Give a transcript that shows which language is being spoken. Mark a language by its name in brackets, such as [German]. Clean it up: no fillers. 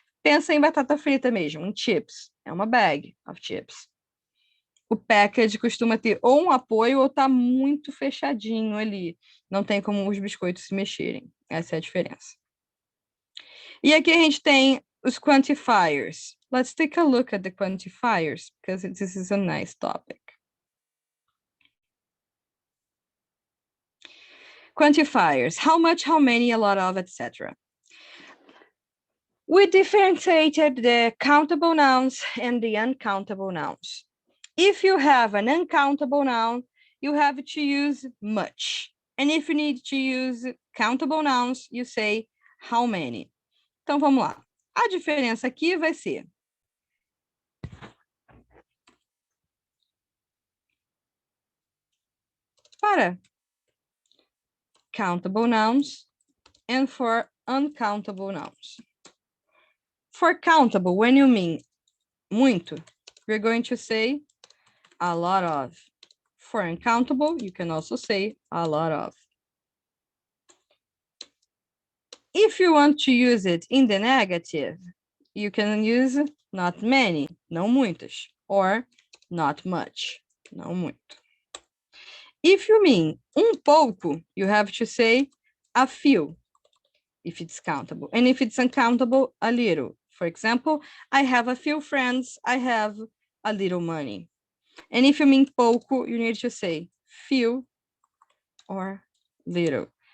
[Portuguese] Pensa em batata frita mesmo, em chips. É uma [English] bag of chips. [Portuguese] O package costuma ter ou um apoio ou tá muito fechadinho ali. Não tem como os biscoitos se mexerem. Essa é a diferença. E aqui a gente tem os quantifiers. [English] Let's take a look at the quantifiers, because this is a nice topic. Quantifiers, how much, how many, a lot of, etc. We differentiated the countable nouns and the uncountable nouns. If you have an uncountable noun, you have to use much. And if you need to use countable nouns, you say how many. [Portuguese] Então, vamos lá. A diferença aqui vai ser para [English] countable nouns and for uncountable nouns. For countable, when you mean muito, we're going to say a lot of. For uncountable, you can also say a lot of. If you want to use it in the negative, you can use not many, [Portuguese] não muitas, [English] or not much, [Portuguese] não muito. [English] If you mean pouco, you have to say a few, if it's countable. And if it's uncountable, a little. For example, I have a few friends, I have a little money. And if you mean pouco, you need to say few or little.